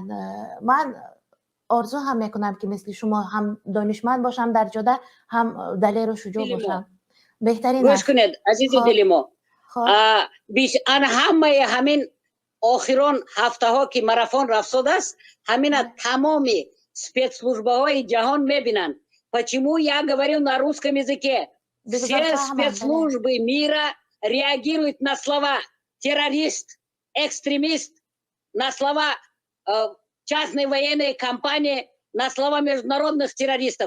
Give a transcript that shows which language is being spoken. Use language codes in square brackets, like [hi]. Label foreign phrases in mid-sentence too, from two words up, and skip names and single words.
[tg] من آرزو هم میکنم که مثل شما هم دانشمند باشم در جاده، هم دلیر و شجاع باشم. بهترین گوش کنید عزیز دل ما. همه همین آخران هفته ها که ماراتون رفت است، همین تمامی спецслужбы جهان میبینن. [ru] Почему я говорю на русском языке? Все спецслужбы мира реагируют на слова террорист, экстремист, на слова частной военной компании, на слова международных террористов.